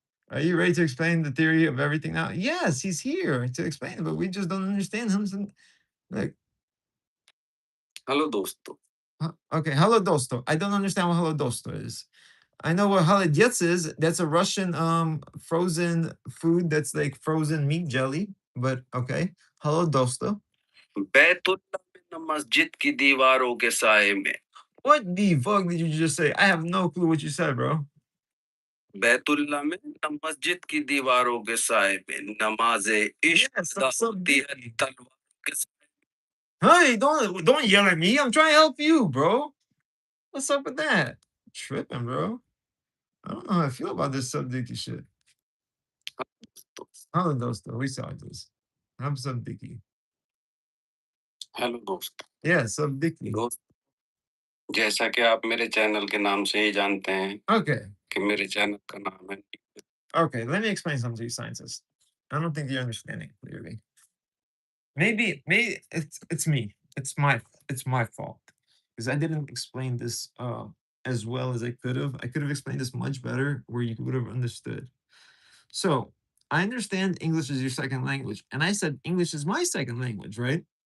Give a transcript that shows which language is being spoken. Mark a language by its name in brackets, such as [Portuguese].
[English] Are you ready to explain the theory of everything now? Yes, he's here to explain it, but we just don't understand him. Like, hello, dosto. Okay, hello, dosto. I don't understand what hello, dosto is. I know what holodets is. That's a Russian frozen food that's like frozen meat jelly. But okay. Hello, dosto. [Hindi] Baitullah में न मस्जिद की दीवारों के साए में. [English] What the fuck did you just say? I have no clue what you said, bro. [Hindi] Baitullah में न मस्जिद की दीवारों के साए में नमाज़े इश्क अदा होती है तलवार के साए. [English] Hey, don't yell at me. I'm trying to help you, bro. What's up with that? Tripping, bro. I don't know how I feel about this subdicky shit. Hello, dosto. We saw this. I'm subdicky. [Hindi] Hello दोस्त. [English] Yeah, subdicky. [Hindi] दोस्त, जैसा कि आप मेरे channel के नाम से ही जानते हैं. Okay. कि मेरे चैनल का नाम है. [English] Okay, let me explain something to you, scientists. I don't think you're understanding clearly. Maybe it's me. It's my fault because I didn't explain this as well as I could have. I could have explained this much better where you would have understood. So I understand English is your second language, and I said English is my second language, right?